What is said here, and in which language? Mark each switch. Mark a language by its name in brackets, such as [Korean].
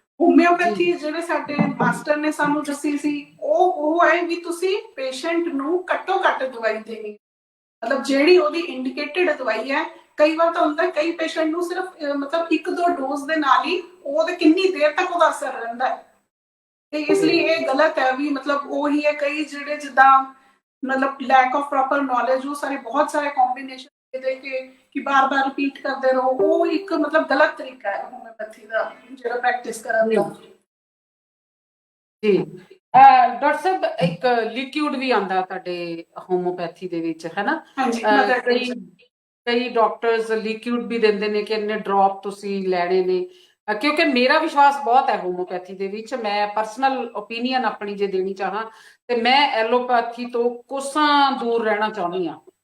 [Punjabi] Homeopathy ਜਿਹੜੇ ਸਾਡੇ master ਨੇ ਸਾਨੂੰ ਦੱਸੀ ਸੀ ਉਹ ਹੈ ਵੀ ਤੁਸੀਂ ਪੇਸ਼ੈਂਟ ਨੂੰ ਘੱਟੋ ਘੱਟ ਦਵਾਈ ਦੇਣੀ, ਮਤਲਬ ਜਿਹੜੀ ਉਹਦੀ ਇੰਡੀਕੇਟਡ ਦਵਾਈ ਹੈ। ਕਈ ਵਾਰ ਤਾਂ ਹੁੰਦਾ ਕਈ ਪੇਸ਼ੈਂਟ ਨੂੰ ਸਿਰਫ ਮਤਲਬ 1-2 ਡੋਜ਼ ਦੇ ਨਾਲ ਹੀ ਉਹਦੇ ਕਿੰਨੀ ਦੇਰ ਤੱਕ ਉਹਦਾ ਅਸਰ ਰਹਿੰਦਾ ਹੈ। ਤੇ ਇਸ ਲਈ ਇਹ ਗਲਤ ਹੈ ਵੀ ਮਤਲਬ ਉਹੀ ਹੈ ਕਈ ਜਿਹੜੇ ਜਿੱਦਾਂ [Hindi] मतलब लैक ऑफ प्रॉपर नॉलेज, वो सारे बहुत सारे कॉम्बिनेशन दे के कि बार-बार रिपीट करते रहो, वो एक मतलब गलत तरीका है होम्योपैथी [Punjabi] ਦਾ ਜਿਹੜਾ ਪ੍ਰੈਕਟਿਸ ਕਰਨ ਦਾ। ਜੀ ਡਾਕਟਰ ਸਾਹਿਬ, ਇੱਕ ਲਿਕੁਇਡ ਵੀ ਆਂਦਾ ਤੁਹਾਡੇ ਹੋਮੋਪੈਥੀ ਦੇ ਵਿੱਚ, ਹੈ ਨਾ? ਹਾਂਜੀ, ਕਈ ਡਾਕਟਰਸ ਲਿਕੁਇਡ ਵੀ ਦਿੰਦੇ ਨੇ ਕਿ ਇੰਨੇ ਡ੍ਰੌਪ ਤੁਸੀਂ ਲੈਣੇ ਨੇ, ਕਿਉਂਕਿ ਮੇਰਾ ਵਿਸ਼ਵਾਸ ਬਹੁਤ ਹੈ ਹੋਮੋਪੈਥੀ ਦੇ ਵਿੱਚ। ਮੈਂ ਪਰਸਨਲ ਓਪੀਨੀਅਨ ਆਪਣੀ ਜੇ ਦੇਣੀ ਚਾਹਾਂ ਤੇ ਮੈਂ ਐਲੋਪੈਥੀ ਤੋਂ ਕੋਸਾਂ ਦੂਰ ਰਹਿਣਾ ਚਾਹੁੰਦੀ ਹਾਂ।